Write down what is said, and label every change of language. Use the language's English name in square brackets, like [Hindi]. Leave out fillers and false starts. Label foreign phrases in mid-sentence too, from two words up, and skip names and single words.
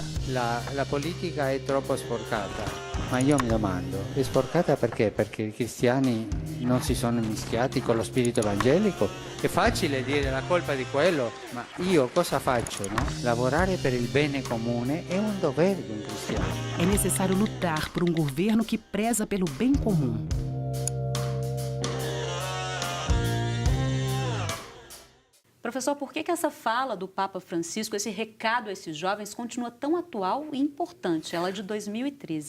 [Italian] La politica è troppo sporcata, ma io mi domando, è sporcata perché? Perché i cristiani non si sono mischiati con lo spirito evangelico? È facile dire la colpa di quello, ma io cosa faccio, no? Lavorare per il bene comune è un dovere di un cristiano. [Portuguese] É necessário lutar por um governo que preza pelo bem comum. Professor, por que essa fala do Papa Francisco, esse recado a esses jovens, continua tão atual e importante? Ela é de 2013.